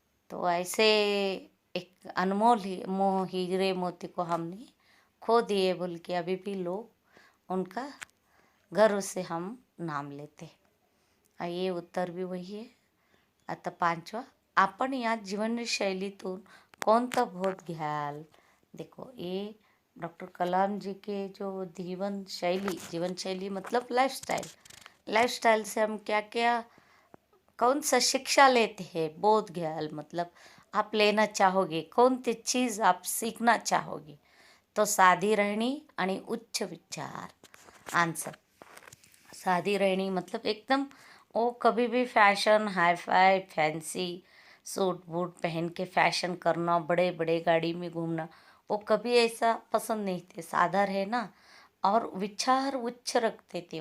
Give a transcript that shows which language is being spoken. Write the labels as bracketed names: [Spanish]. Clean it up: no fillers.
[Hindi] तो ऐसे एक अनमोल हीरे मोती को हमने खो दिए बोल के अभी भी लोग उनका गर्व से हम नाम लेते हैं। ये उत्तर भी वही है। [Marathi] आता 5वां, आपण या जीवनशैलीतून कोणता बोध घ्याल। [Hindi] देखो ये डॉक्टर कलाम जी के जो जीवन शैली मतलब लाइफस्टाइल से हम क्या क्या कौन सा शिक्षा लेते हैं। [Marathi] बोध घ्याल [Hindi] मतलब आप लेना चाहोगे, कौन सी चीज़ आप सीखना चाहोगे। [Marathi] तो साधी रहणी आणि उच्च विचार। [Hindi] आंसर सादी रहनी मतलब एकदम वो कभी भी fashion hi fi fancy suit boot पहन के फैशन करना, बड़े बड़े गाड़ी में घूमना, वो कभी ऐसा पसंद नहीं थे। सादा रहना और विचार उच्च रखते थे।